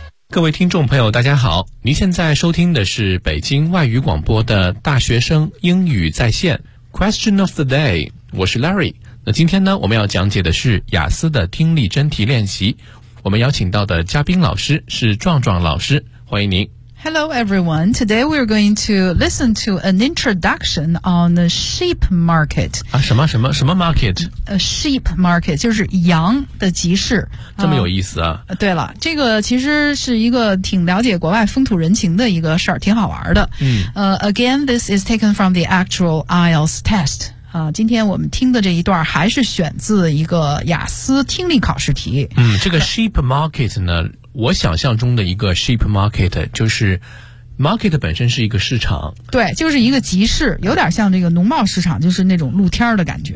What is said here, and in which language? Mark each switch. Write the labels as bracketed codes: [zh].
[zh] 各位听众朋友大家好，您现在收听的是北京外语广播的大学生英语在线 Question of the day， 我是 Larry。那今天呢，我们要讲解的是雅思的听力真题练习，我们邀请到的嘉宾老师是壮壮老师，欢迎您。 [en] Hello everyone, today we're going to listen to an introduction on the sheep market. [zh] 啊，什么什么什么 market? [en] A sheep market, [zh] 就是羊的集市。这么有意思啊。对了，这个其实是一个挺了解国外风土人情的一个事儿，挺好玩的。 [en] Again, this is taken from the actual IELTS test. [zh] 今天我们听的这一段还是选自一个雅思听力考试题。这个 sheep market 呢，我想象中的一个 sheep market 就是 market 本身是一个市场，对，就是一个集市，有点像这个农贸市场，就是那种露天的感觉。